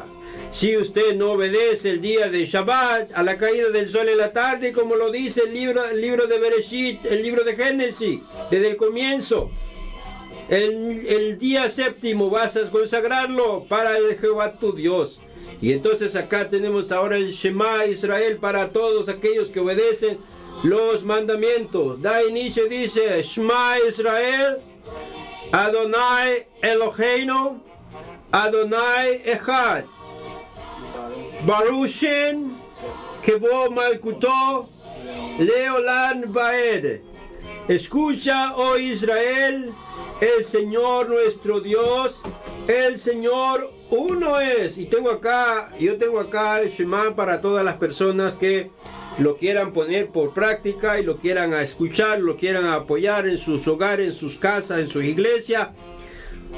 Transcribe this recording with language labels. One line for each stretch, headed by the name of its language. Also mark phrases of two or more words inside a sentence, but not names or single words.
Spanish: Si usted no obedece el día de Shabbat, a la caída del sol en la tarde, como lo dice el libro de Bereshit, el libro de Génesis, desde el comienzo, el día séptimo vas a consagrarlo para el Jehová tu Dios. Y entonces acá tenemos ahora el Shema Israel para todos aquellos que obedecen los mandamientos. Da inicio, dice
Hebrew: שמע ישראל ה' אלהינו ה' אחד. ברוך שם כבוד מלכותו לעולם ועד.
Spanish: Escucha, oh Israel, el Señor nuestro Dios, el Señor uno es. Y yo tengo acá el Shema para todas las personas que lo quieran poner por práctica y lo quieran escuchar, lo quieran apoyar en sus hogares, en sus casas, en sus iglesias.